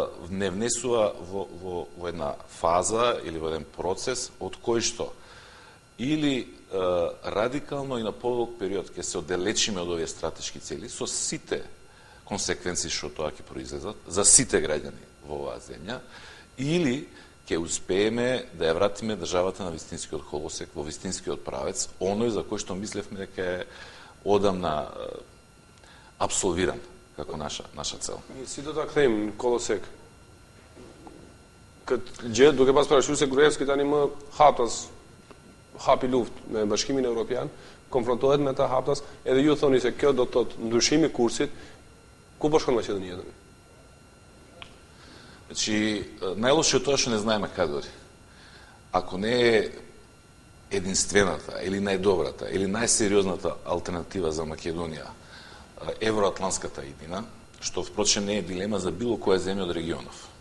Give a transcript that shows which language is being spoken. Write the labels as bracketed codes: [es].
[mk] не внесува во една фаза или во еден процес од кој што или радикално и на подолг период ќе се оддалечиме од овие стратешки цели со сите консеквенции што тоа ќе произлезат за сите граѓани во оваа земја, или ќе успееме да ја вратиме државата на вистинскиот колосек, во вистинскиот правец, оној за кој што мислевме дека е одамна абсолвиран како наша цел. [sq] Si do ta kthejmë në kolosek? Këtë gjë, duke pas paraqyrë se Gruevski tani më haptas hapi luftë me Bashkimin Evropian, konfrontohet me ata haptas, edhe ju thoni se kjo do të thotë ndryshimi i kursit, ku po shkon Maqedonia tani? [mk] Значи, најлошо е тоа што не знаеме каде оди. Ако не е единствената, или најдобрата, или најсериозната алтернатива за Македонија евроатлантската иднина, што впрочем не е дилема за било која земја од регионов.